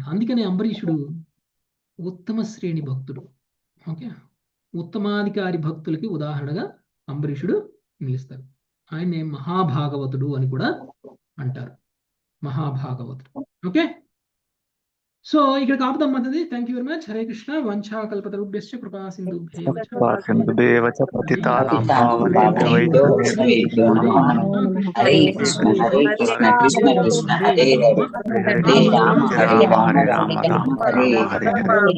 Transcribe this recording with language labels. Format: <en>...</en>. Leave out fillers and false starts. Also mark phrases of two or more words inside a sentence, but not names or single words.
<te>అందుకనే అంబరీషుడు ఉత్తమ శ్రేణి భక్తుడు. ఓకే, ఉత్తమాధికారి భక్తులకి ఉదాహరణగా అంబరీషుడు నిలుస్తారు. ఆయనే మహాభాగవతుడు అని కూడా అంటారు, మహాభాగవతుడు. ఓకే, సో ఇక్కడ కాపుదాం మాతది.</te> <en>thank you very much.</en> <te>హరే కృష్ణ.</te> <sa>వంచా కల్పతరుభ్యశ్చ కృపా సింధుభ్యేవ చ పతితానాం పావనేభ్యో వైష్ణవేభ్యో నమః. హరే కృష్ణ హరే కృష్ణ కృష్ణ కృష్ణ హరే హరే, హరే రామ హరే రామ రామ రామ హరే హరే.</sa>